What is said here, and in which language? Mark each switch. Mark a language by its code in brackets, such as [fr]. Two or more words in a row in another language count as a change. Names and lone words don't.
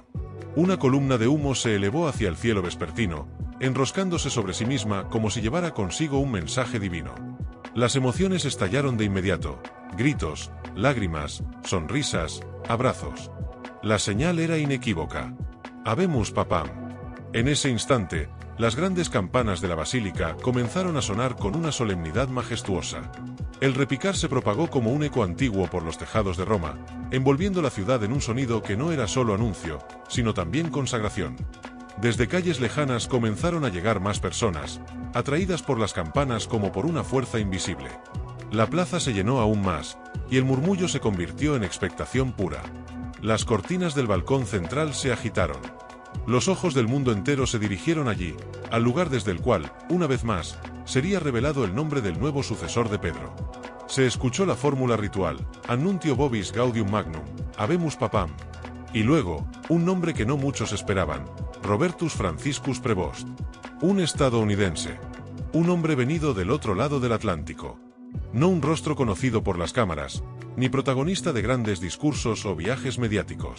[es] Una columna de humo se elevó hacia el cielo vespertino, enroscándose sobre sí misma como si llevara consigo un mensaje divino. Las emociones estallaron de inmediato, gritos, lágrimas, sonrisas, abrazos. La señal era inequívoca. [la] Habemus papam. [es] En ese instante, las grandes campanas de la basílica comenzaron a sonar con una solemnidad majestuosa. El repicar se propagó como un eco antiguo por los tejados de Roma, envolviendo la ciudad en un sonido que no era solo anuncio, sino también consagración. Desde calles lejanas comenzaron a llegar más personas, atraídas por las campanas como por una fuerza invisible. La plaza se llenó aún más, y el murmullo se convirtió en expectación pura. Las cortinas del balcón central se agitaron. Los ojos del mundo entero se dirigieron allí, al lugar desde el cual, una vez más, sería revelado el nombre del nuevo sucesor de Pedro. Se escuchó la fórmula ritual, [la] Annuncio vobis gaudium magnum, habemus papam. [es] Y luego, un nombre que no muchos esperaban, Robertus Franciscus Prevost. Un estadounidense. Un hombre venido del otro lado del Atlántico. No un rostro conocido por las cámaras, ni protagonista de grandes discursos o viajes mediáticos.